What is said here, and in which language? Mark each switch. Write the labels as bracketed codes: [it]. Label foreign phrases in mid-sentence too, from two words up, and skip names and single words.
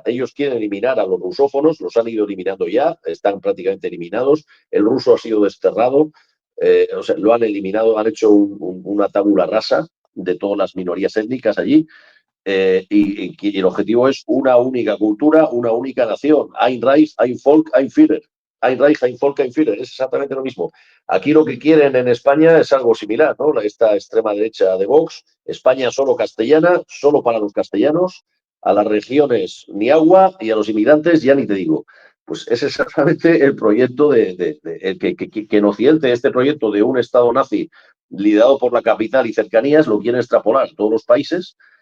[es] Ellos quieren eliminar a los rusófonos, los han ido eliminando ya, están prácticamente eliminados. El ruso ha sido desterrado, o sea, lo han eliminado, han hecho una [la] tabula rasa [es] de todas las minorías étnicas allí. Y el objetivo es una única cultura, una única nación. [de] Ein Reich, ein Volk, ein Führer. Ein Reich, ein Volk, ein Führer. [es] Es exactamente lo mismo. Aquí lo que quieren en España es algo similar, ¿no? Esta extrema derecha de Vox, España solo castellana, solo para los castellanos, a las regiones ni agua y a los inmigrantes ya ni te digo. Pues es exactamente el proyecto que en Occidente, este proyecto de un Estado nazi liderado por la capital y cercanías, lo quieren extrapolar todos los países.